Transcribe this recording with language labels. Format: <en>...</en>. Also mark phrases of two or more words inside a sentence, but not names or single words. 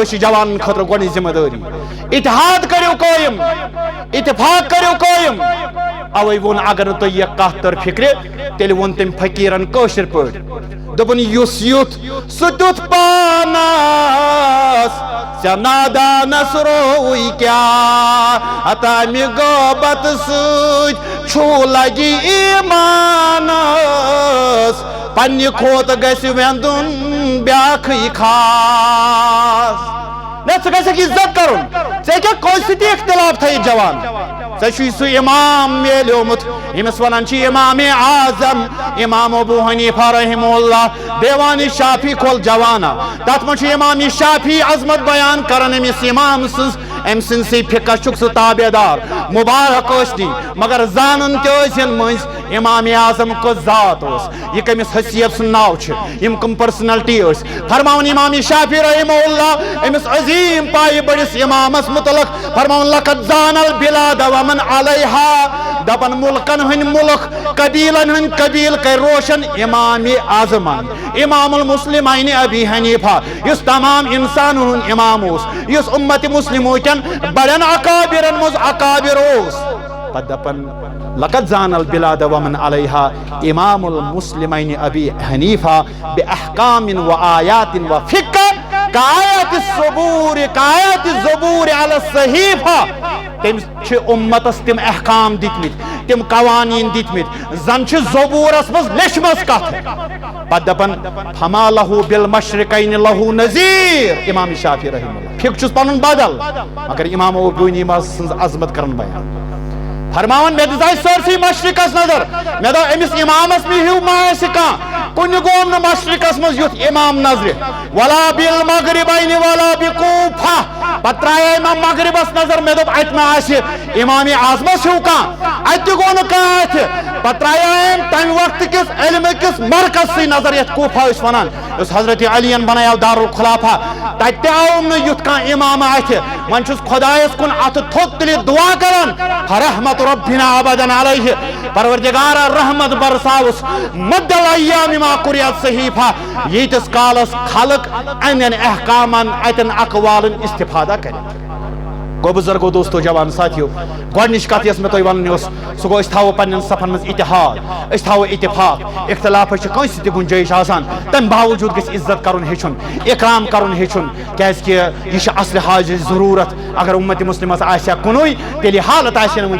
<ks>چھِ جوانن خٲطرٕ گۄڈنِچ ذمہٕ دٲری اتحاد کٔرِو قٲیِم اتفاق کٔرِو قٲیِم اوے ووٚن اگر نہٕ تۄہہِ یہِ کتھ تٔر فکرِ تیٚلہِ ووٚن تٔمۍ فقیٖرن کٲشِر پٲٹھۍ دوٚپُن یُس یُتھ سُہ تیُتھ پانس ژےٚ نادانس رووٕے کیٛاہ تمہِ غٲبت سۭتۍ چھُ لگہِ ایٖمانس پنہ کھوت گژھِ ویندُن بیاکھٕے خاص نہ ژٕ گژھکھ عزت کرُن ژےٚ کیٛاہ کٲنٛسہِ سۭتی اختلاف تھٲیِتھ جوان ژےٚ چھُے سُہ امام میلیومُت ییٚمِس ونان چھِ امام اعظم امام ابو حنیفہ</ks> <ar>رحمہ اللہ</ar> <ks>دیوان شافی کھول جوانا تتھ منٛز چھُ امام شافی عظمت بیان کران أمِس امام سٕنٛز أمۍ سٕنٛدسٕے فِقہس چھُکھ ژٕ تابع دار مبارک ٲسنی مگر زانان تہِ ٲسِن مٔنٛزۍ امام اعظم کۄس ذات اوس یہِ کٔمِس حیثیت سُنٛد ناو چھُ یِم کٕم پٔرسنلٹی ٲسۍ فرماوان امام شافی رحمہ اللہ أمِس عظیٖم پایہِ بٔڑِس امامس متعلق فرماوان</ks> <ar>لقد زان البلاد ومن علیہا</ar> <ks>دپن ملکن ہٕنٛدۍ ملک قبیلن ہٕنٛدۍ قبیل کر روشن امام اعظمن</ks> <ar>امام المسلمین ابی حنیفہ</ar> <ks>یُس تمام انسانن ہُنٛد امام اوس یُس امت مسلموٗکٮ۪ن بڑٮ۪ن اکابرن منٛز اکابر اوس پتہٕ دپن</ks> <ar>لقد زان البلاد ومن علیہا امام المسلمین ابی حنیفہ باحکام وآیات وفقہ کآیات الزبور علی الصحیفہ</ar> <ks>تٔمۍ چھِ اُمتس تِم احکام دِتمٕتۍ تِم قوانیٖن دِتمٕتۍ زن چھِ زبورس منٛز لیچھمٕژ کتھ پتہٕ دپن</ks> <ar>فما لہو بالمشرقین لہو نذیر</ar> <ks>امام شافی</ks> <ar>رحمہ اللہ</ar> <ks>فقہ چھُس پنُن بدل مگر امام ابو حنیفہ سٕنٛز عظمت کرن بیان فرماون مےٚ دِژاے سٲرسٕے مشرقس نظر مےٚ دوٚپ أمِس امامس مےٚ ہیوٗ ما آسہِ کانٛہہ کُنہِ گوٚم نہٕ مشرقس منٛز یُتھ امام نظرِ</ks> <ar>ولا بالمغربین ولا</ar> <ks>بکوفہ پتہٕ ترٛایے مےٚ مغربس نظر مےٚ دوٚپ اتہِ ما آسہِ امام اعظمس ہیوٗ کانٛہہ اتہِ تہِ گوٚو نہٕ کانٛہہ اتھِ پتہٕ ترٛایے تمہِ وقتہٕ کِس علمہٕ کِس مرکزسٕے نظر یتھ کوفہ ٲسۍ ونان یُس حضرت علی ین بنایو دارالخلافہ تتہِ تہِ آوُم نہٕ یُتھ کانٛہہ امامہ اتھِ وۄنۍ چھُس خۄدایس کُن اتھٕ تھوٚد تُلِتھ دعا کران</ks> <ar>فرحمت ربنا ابدا علیہ</ar> <ks>پروردگارا رحمت برساوس</ks> <ar>مد الایام ما قریت صحیفہ</ar> <ks>ییتس کالس خلق انین احکامن اتن اقوالن استفادہ کرِ گو بزرگو دوستو جوان ساتھیو گۄڈنِچ کتھ یۄس مےٚ تۄہہِ ونٕنۍ ٲس سُہ گوٚو أسۍ تھاوو پننٮ۪ن صفن منٛز اتحاد أسۍ تھاوو اتفاق اختلافس چھِ کٲنٛسہِ تہِ گُنجٲیِش آسان تمہِ باوجوٗد گژھِ عزت کرُن ہیٚچھُن اکرام کرُن ہیٚچھُن کیازکہِ یہِ چھِ اصلہِ حاجٕچ ضروٗرت اگر اُمتِ مُسلِمس آسہِ ہا کُنُے تیٚلہِ حالت آسہِ نہٕ</ks>